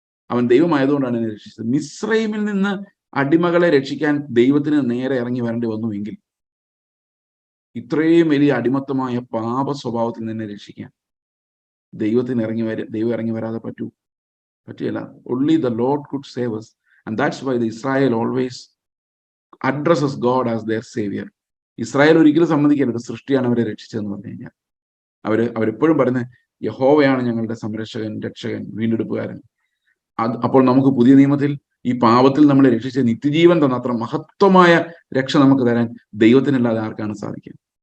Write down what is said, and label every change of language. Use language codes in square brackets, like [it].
[ml] അവൻ ദൈവമായതുകൊണ്ടാണ് എന്നെ രക്ഷിച്ചത്. മിസ്രൈമിൽ നിന്ന് അടിമകളെ രക്ഷിക്കാൻ ദൈവത്തിന് നേരെ ഇറങ്ങി വരേണ്ടി വന്നുവെങ്കിൽ ഇത്രയും വലിയ അടിമത്തമായ പാപ സ്വഭാവത്തിൽ നിന്നെ രക്ഷിക്കാൻ ദൈവം ഇറങ്ങി വരാതെ പറ്റില്ല. [en] only the Lord could save us, and that's why the Israel always addresses God as their savior. [ml] Israel ഒരിക്കലും സമ്മതിക്കരുത് സൃഷ്ടിയാണ് അവരെ രക്ഷിച്ചതെന്ന് പറഞ്ഞു കഴിഞ്ഞാൽ. അവരെപ്പോഴും പറയുന്നത് യഹോവയാണ് ഞങ്ങളുടെ സംരക്ഷകൻ, രക്ഷകൻ, വീണ്ടെടുപ്പുകാരൻ. അപ്പോൾ നമുക്ക് പുതിയ നിയമത്തിൽ ഈ പാപത്തിൽ നമ്മളെ രക്ഷിച്ച് നിത്യജീവൻ തന്ന അത്ര മഹത്വമായ രക്ഷ നമുക്ക് തരാൻ ദൈവത്തിനല്ലാതെ ആർക്കാണ് സാധിക്കുക.